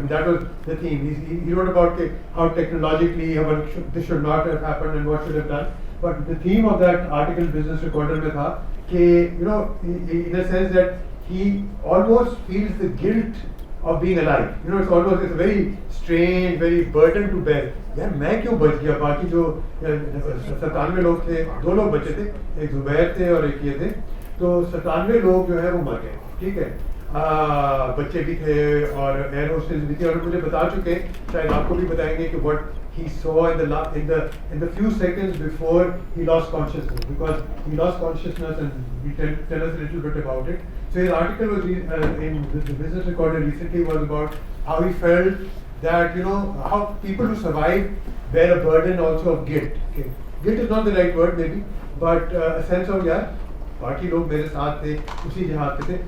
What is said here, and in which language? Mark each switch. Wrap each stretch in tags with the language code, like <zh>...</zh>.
<en>I mean, that was the theme. He wrote about how technologically this should not have happened and what should have done. But the theme of that article, Business Recorder,</en> <hi>mein tha कि</hi> <en>you know, in a sense that he almost feels the guilt of being alive. You know, it's a very strange, very burden to bear.</en> <hi>यार मैं क्यों बच गया? बाकी जो 97 लोग थे, 2 लोग बचे थे, एक जुबैर थे और एक ये थे, तो 97 लोग जो है वो मर गए, ठीक है, बच्चे भी थे और एयर होस्टेस भी थे, और मुझे बता चुके, शायद आपको भी बताएंगे कि</hi> <en>what he saw in the few seconds before he lost consciousness, because he lost consciousness, and he tell us a little bit about it. So his article was in the Business Recorder recently was about how he felt that, you know, how people who survive bear a burden also of guilt. Okay. Guilt is not the right word maybe, but a sense of</en> <hi>यार बाकी लोग मेरे साथ थे, उसी जहाज पे थे.</hi>